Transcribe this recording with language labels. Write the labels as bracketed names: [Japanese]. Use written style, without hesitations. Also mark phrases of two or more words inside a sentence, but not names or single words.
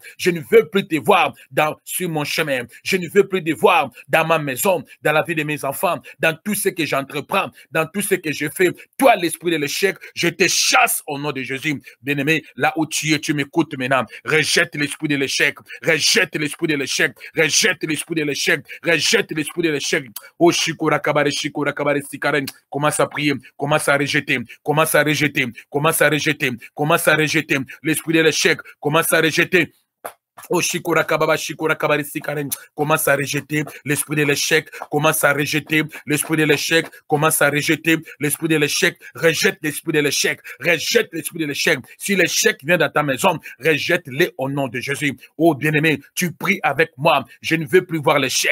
[French] Je ne veux plus te voir sur mon chemin. Je ne veux plus te voir dans ma maison, dans la vie de mes enfants, dans tout ce que j'entreprends, dans tout ce que je fais. Toi, l'esprit de l'échec, je te chasse au nom de Jésus. Bien-aimé, là où tu es, tu m'écoutes maintenant. Rejette l'esprit de l'échec. Rejette l'esprit de l'échec. Rejette l'esprit de l'échec. Rejette l'esprit de l'échec. Oh, shikura kabare sikaren. Commence à prier. Commence à rejeter, commence à rejeter, commence à rejeter, commence à rejeter l'esprit de l'échec, commence à rejeter. Oh, shikura kababa, shikura kabari sikaren. Commence à rejeter l'esprit de l'échec. Commence à rejeter l'esprit de l'échec. Commence à rejeter l'esprit de l'échec. Rejette l'esprit de l'échec. Rejette l'esprit de l'échec. Si l'échec vient dans ta maison, rejette-le au nom de Jésus. Oh, bien-aimé, tu pries avec moi. Je ne veux plus voir l'échec.